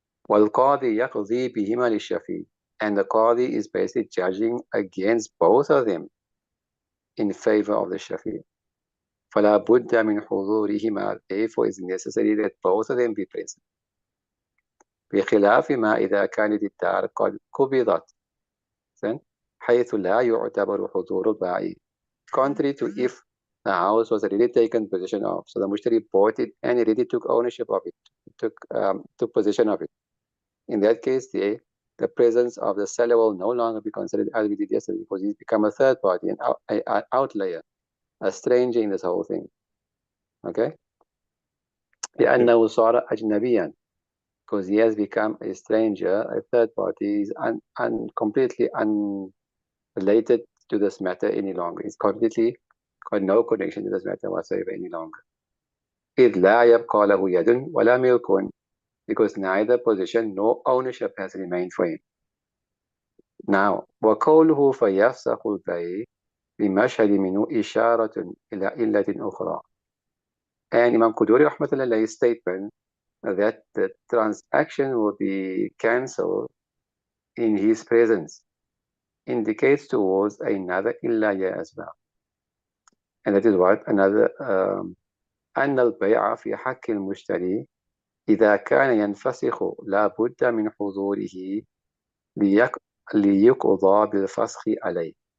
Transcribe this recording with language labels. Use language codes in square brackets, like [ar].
[ar] وَالْقَاضِي يَقْضِي بِهِمَا لِلشَّفِيعِ, [en] and the Qadi is basically judging against both of them in favor of the Shafi. [ar] فَلَا بُدَّ مِنْ حُضُورِهِمَا, [en] therefore it's necessary that both of them be present. [ar] بخلاف ما إذا كانت الدار قد قبضت, حيث لا يعتبر حضور البائع. [en] Contrary to if the house was already taken possession of, so the mushtari bought it and he already took ownership of it, took possession of it. In that case, the presence of the seller will no longer be considered as we did yesterday, because he's become a third party, an outlayer, a stranger in this whole thing. Okay? [ar] لأنه صار أجنبيا, [en] because he has become a stranger, a third party, is completely unrelated to this matter any longer. It's completely got no connection to this matter whatsoever any longer. [ar] إذ لا يبقى له يد ولا ملك, [en] because neither possession nor ownership has remained for him. Now, [ar] وقوله فيفسخ البيع بمشهد منه إشارة إلى علة أخرى. [en] And Imam Quduri rahmatullah's statement that the transaction will be cancelled in his presence indicates towards another illayah as well. And that is what? Another [ar] أن البيع في حق المشتري إذا كان ينفسخ لا بد من حضوره ليقضى بالفسخ عليه.